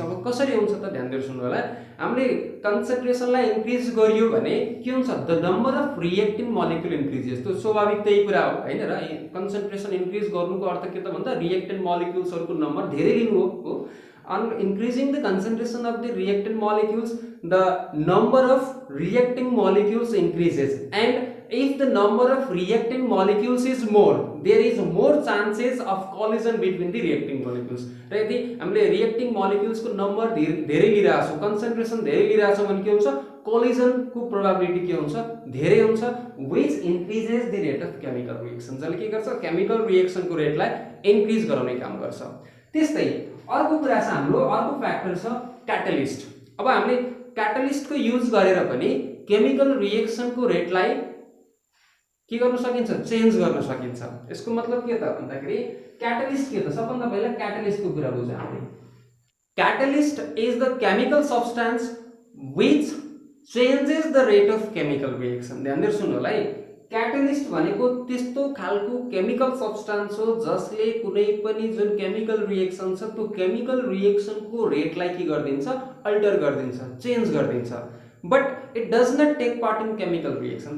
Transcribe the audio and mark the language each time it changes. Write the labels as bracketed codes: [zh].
[ne] अब कसरी हुन्छ त ध्यान दिएर सुन्नु होला, हामीले कन्सन्ट्रेसनलाई इन्क्रिज गरियो भने के हुन्छ, [en] The number of reacting molecule increases. [ne] त्यो स्वाभाविक त्यही कुरा हो हैन र, कन्सन्ट्रेसन इन्क्रिज गर्नुको अर्थ के त भन्दा रिएक्टेन्ट मोलिक्युल्सहरुको नम्बर धेरै लिनु हो। [en] On increasing the concentration of the reactant molecules, the number of reacting molecules increases, and if the number of reacting molecules is more, there is more chances of collision between the reacting molecules। [ne] र यदि हामीले reacting molecules को number धेरै लिइराछौं, concentration धेरै लिइराछौं भने के हुन्छ, collision को प्रोबेबिलिटी के हुन्छ, धेरै हुन्छ, [en] which increases the rate of chemical reaction, [ne] जसले के गर्छ, केमिकल रिएक्सन को रेटलाई इन्क्रिज गराउने काम गर्छ। त्यस्तै अर्को कुरा छ हाम्रो, अर्को फ्याक्टर छ क्याटलिस्ट। अब हामीले क्याटलिस्ट को युज गरेर पनि केमिकल रिएक्सन को रेटलाई के गर्न सकिन्छ, चेन्ज गर्न सकिन्छ। यसको मतलब के त भन्दाखेरि क्याटलिस्ट के त, सबभन्दा पहिला क्याटलिस्ट को कुरा बुझौँ हामीले। [en] Catalyst is the chemical substance which changes the rate of chemical reaction. [ne] ध्यान दिएर सुन्नु होला है, क्याटलिस्ट भनेको त्यस्तो खालको केमिकल सब्स्टान्स हो जसले कुनै पनि जुन केमिकल रिएक्सन छ त्यो केमिकल रिएक्सनको रेटलाई के गरिदिन्छ, अल्टर गरिदिन्छ, चेन्ज गरिदिन्छ। [en] But it does not take part in chemical reaction.